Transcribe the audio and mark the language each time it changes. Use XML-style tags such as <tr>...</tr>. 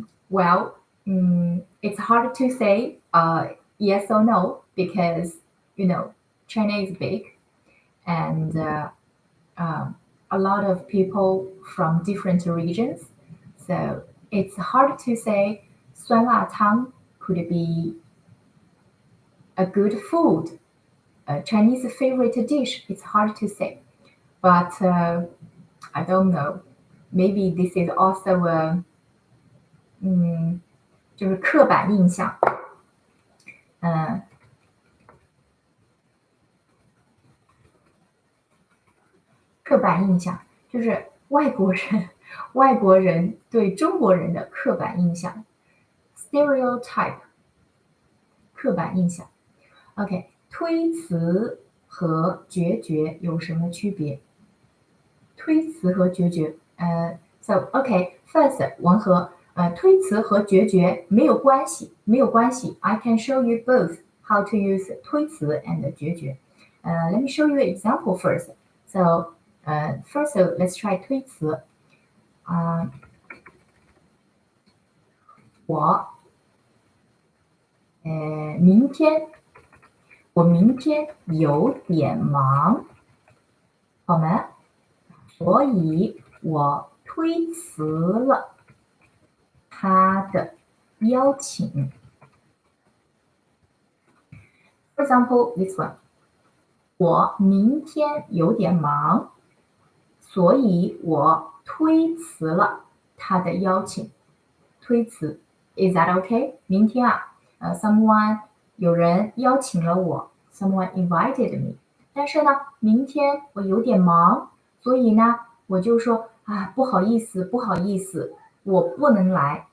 <en>Well, it's hard to say yes or no because China is big and a lot of people from different regions, so it's hard to say 酸辣汤 could be a good food, a Chinese favorite dish. It's hard to say, but I don't know.</en> <zh>Maybe this is also a 就是刻板印象，刻板印象就是外国人对中国人的刻板印象 ，stereotype， 刻板印象。 OK， 推辞和决绝有什么区别？推辞和决绝， So OK，first 文和推辞和决绝没有关系。</zh> <en>I can show you both how to use 推辞 and 决绝。 Let me show you an example first. So first let's try 推辞。</en> <zh>我明天有点忙，好吗？所以我推辞了他的邀请。</zh> <en>For example, this one.</en> <zh>我明天有点忙，所以我推辞了他的邀请。推辞 ， Is that okay? 明天someone 有人邀请了我 ， someone invited me。但是呢，明天我有点忙，所以呢，我就说不好意思，我不能来。</zh>